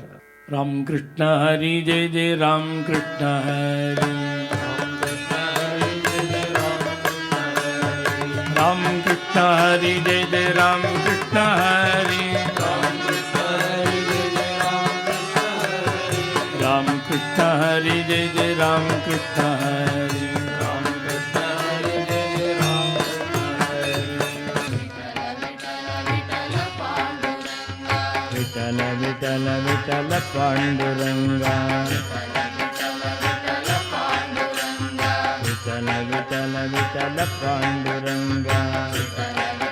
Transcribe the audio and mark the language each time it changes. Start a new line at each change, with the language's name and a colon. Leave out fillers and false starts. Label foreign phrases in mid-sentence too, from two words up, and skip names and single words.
Tamil: ராம் கிருஷ்ண ஹரி ஜெய ஜெய ராம் கிருஷ்ண ஹரி, ராம் கிருஷ்ண ஹரி ஜெய ஜெய ராம் கிருஷ்ண ஹரி, ராம் கிருஷ்ண ஹரி ஜெய ஜெய ராம் கிருஷ்ண ஹரி.
Marathi: विठ्ठल विठ्ठल विठ्ठल पांडुरंगा, विठ्ठल विठ्ठल विठ्ठल पांडुरंगा.